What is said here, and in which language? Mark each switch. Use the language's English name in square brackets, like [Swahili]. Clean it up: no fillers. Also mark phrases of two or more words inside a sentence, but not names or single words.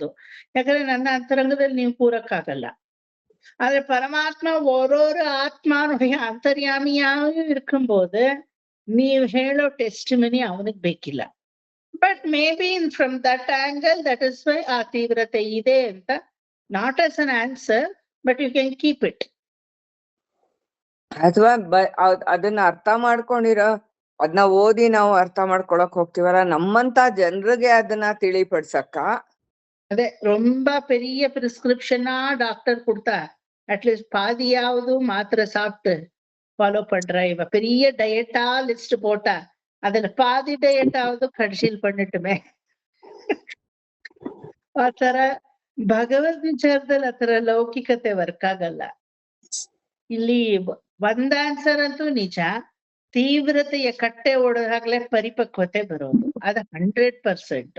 [Kannada] ಯಾಕಂದ್ರೆ ನನ್ನ ಅಂತರಂಗದಲ್ಲಿ ನೀವು ಕೂರಕ್ಕಾಗಲ್ಲ. ಆದ್ರೆ ಪರಮಾತ್ಮ ಓರೋರು ಆತ್ಮಾನುடைய ಅಂತರ್ಯಾಮಿಯಾಗಿ ಇರ್ಕೊಂಬೋದು. ನೀವು ಹೇಳೋ [English] test money [Kannada] ಅವನಿಗೆ ಬೇಕಿಲ್ಲ. [English] But may be from that angle, that is why [Kannada] ಆ ತೀವ್ರತೆ ಇದೆ ಅಂತ. [English] Not as an answer, but you can keep it. [Kannada] ಅಥವಾ ಅದನ್ನ ಅರ್ಥ ಮಾಡ್ಕೊಂಡಿರೋ, ಅದನ್ನ ಓದಿ ನಾವು ಅರ್ಥ ಮಾಡ್ಕೊಳಕ್ ಹೋಗ್ತಿವಲ್ಲ, ನಮ್ಮಂತ ಜನರಿಗೆ ಅದನ್ನ ತಿಳಿಪಡ್ಸಕ್ಕ. [Tamil] ಅದೇ ரொம்ப பெரிய பிரிஸ்கிரிப்ஷனா டாக்டர் கொடுத்தா அட்லீஸ்ட் பாதியாவது மாத்திரை சாப்பிட்டு ஃபாலோ பண்ற இவ பெரிய டயட்டா லிஸ்ட் போட்டா அதுல பாதி டயட்டாவது கடைசியில் பண்ணிட்டுமே. [Kannada] ಆತರ ಭಗವದ್ ವಿಚಾರದಲ್ಲಿ ಆತರ ಲೌಕಿಕತೆ ವರ್ಕ್ ಆಗಲ್ಲ. ಇಲ್ಲಿ ಒಂದ್ ಆನ್ಸರ್ ಅಂತೂ ನಿಜ, ತೀವ್ರತೆಯ ಕಟ್ಟೆ ಓಡೋದಾಗ್ಲೇ ಪರಿಪಕ್ವತೆ ಬರೋದು, ಅದು 100%.